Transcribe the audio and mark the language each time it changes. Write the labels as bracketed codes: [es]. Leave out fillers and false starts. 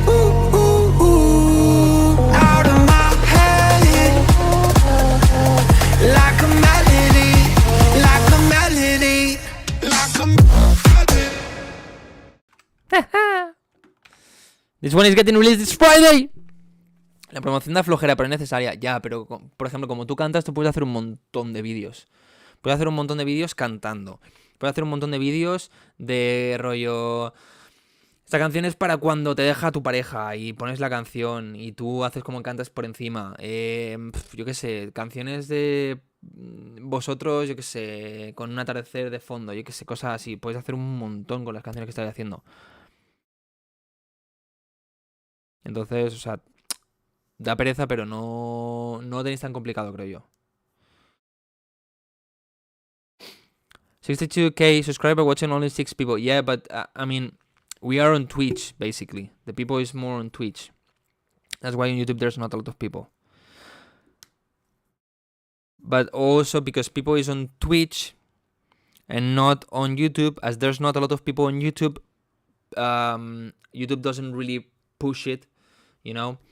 [en] Ooh, ooh, ooh. Out of my head like a melody, like a melody, like a melody. this one is getting released this Friday. [es] La promoción da flojera, pero es necesaria. Ya, pero por ejemplo, como tú cantas, tú puedes hacer un montón de vídeos. Puedes hacer un montón de vídeos cantando. Puedes hacer un montón de vídeos de rollo... Esta canción es para cuando te deja tu pareja y pones la canción y tú haces como cantas por encima. Yo qué sé, canciones de vosotros, yo qué sé, con un atardecer de fondo, yo qué sé, cosas así. Puedes hacer un montón con las canciones que estás haciendo. Entonces, o sea, da pereza, pero no tenéis tan complicado, creo yo. [en] 62k subscriber watching only 6 people. Yeah, but I mean, we are on Twitch, basically. The people is more on Twitch. That's why on YouTube there's not a lot of people. But also because people is on Twitch and not on YouTube, as there's not a lot of people on YouTube, YouTube doesn't really push it, you know?